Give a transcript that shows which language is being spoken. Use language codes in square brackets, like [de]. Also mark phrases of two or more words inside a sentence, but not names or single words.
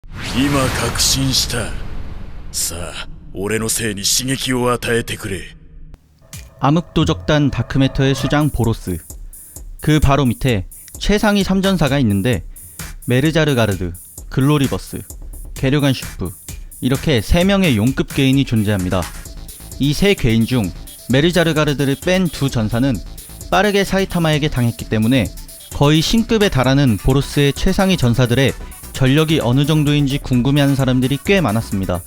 [ja] 今確信した。さあ、俺のせいに刺激を与えてくれ。 [ko] 암흑도적단 다크매터의 수장 보로스. 그 바로 밑에 최상위 3전사가 있는데 메르자르가르드, 글로리버스, 게르간 슈프 이렇게 3명의 용급 괴인이 존재합니다. 이 세 괴인 중 메르자르가르드를 뺀 두 전사는 빠르게 사이타마에게 당했기 때문에 거의 신급에 달하는 보로스의 최상위 전사들의 전력이 어느 정도인지 궁금해하는 사람들이 꽤 많았습니다.